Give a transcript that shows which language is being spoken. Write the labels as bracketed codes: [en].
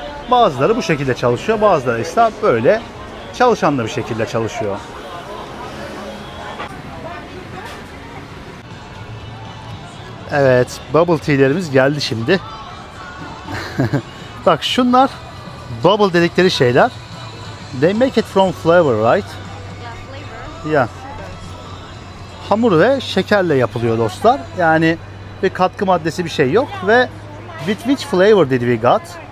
[tr] Bazıları bu şekilde çalışıyor, bazıları ise böyle çalışan da bir şekilde çalışıyor. Evet, bubble tea'lerimiz geldi şimdi. Bak şunlar bubble dedikleri şeyler. [en] They make it from flavor, right? Yeah, flavor. Yeah. [tr] Hamur ve şekerle yapılıyor dostlar. Yani bir katkı maddesi bir şey yok ve [en] with which flavor did we got?